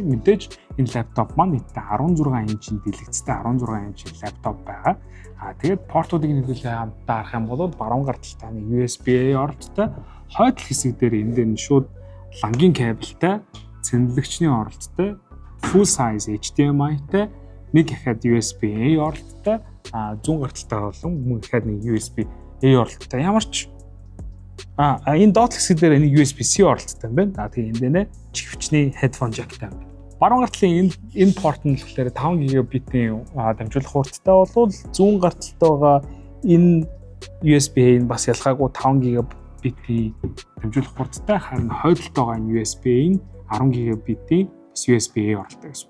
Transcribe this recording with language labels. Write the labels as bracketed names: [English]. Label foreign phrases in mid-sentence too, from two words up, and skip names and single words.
[Mongolian] Мэдээж энэ лаптоп маань нийтдээ 16 инчийн дэлгэцтэй 16 инчийн лаптоп байгаа. Тэгээд портуудыг нь хэлүүлээ хамтдаа харах юм бол баруун гар талтай USB-A оролттой, хойдол хэсэг дээр энэ дээр нь шууд лангийн кабелтай, цэнэглэгчний оролттой, [English] full size [Mongolian] HDMI-тай, нэг ихад USB-A оролттой, зүүн гар талтай болон мөн ихад нэг USB-A оролттой. Ямар ч энэ доод хэсэг дээр нэг USB-C оролттой юм байна. Тэгээ энд нэ чигвчний [English] headphone jack- [Mongolian] тай юм. Баруун гар талын энэ порт нь болохоор 5 GB-ийн дамжуулах хурдтай болвол зүүн гар талд байгаа энэ USB-A нь бас ялгаагүй 5 GB-ийн дамжуулах хурдтай, харин хойдолд байгаа энэ USB-A нь 10 GB-ийн USB-A оролттой гэсэн.